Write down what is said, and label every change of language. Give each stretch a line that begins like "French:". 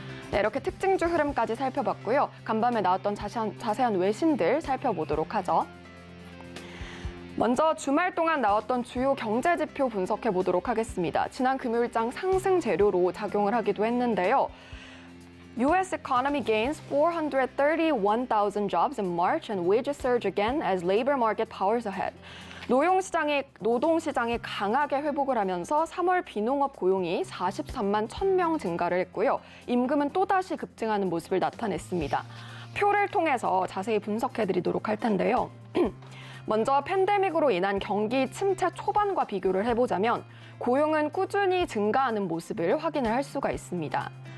Korean: 네, 이렇게 특징주 흐름까지 살펴봤고요. 간밤에 나왔던 자세한 외신들 살펴보도록 하죠. 먼저 주말 동안 나왔던 주요 경제지표 분석해 보도록 하겠습니다. 지난 금요일장 상승 재료로 작용을 하기도 했는데요.
English: U.S. economy gains 431,000 jobs in March and wages surge again as labor market powers ahead.
Korean: 노동시장이 강하게 회복을 하면서 3월 비농업 고용이 43만 1,000명 증가를 했고요. 임금은 또다시 급증하는 모습을 나타냈습니다. 표를 통해서 자세히 분석해드리도록 할 텐데요. 먼저 팬데믹으로 인한 경기 침체 초반과 비교를 해보자면 고용은 꾸준히 증가하는 모습을 확인을 할 수가 있습니다.